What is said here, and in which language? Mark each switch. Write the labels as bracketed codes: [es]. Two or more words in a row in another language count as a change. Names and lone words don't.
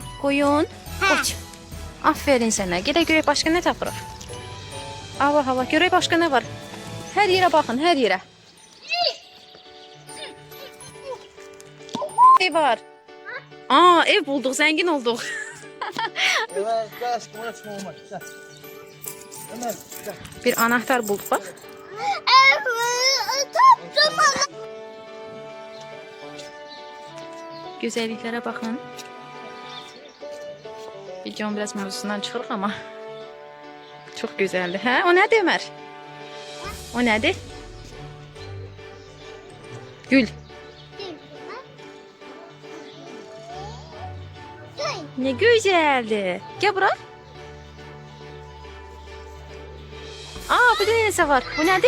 [az] Qoyun. Qoç. Aferin sənə. Gedək görək başqa nə tapırıq. Allah Allah, görək başqa nə var. Hər yerə baxın, hər yerə. Ev var. [tr] Aa, ev bulduq, zəngin olduq. Evet, gel aşkım açma olmaz. Gel. Ömer, gel. Bir anahtar bulduk bak. [az] Tapdım ana. [tr] Güzelliklere bakın. Videom biraz mevzusundan çıxırıq ama çok güzeldi. [az] Hə? O nədir Ömer? O nədir? Gül. [tr] Ne güzeldi. Gel bura. [az] Aa, burada nəsə var. Bu nədir?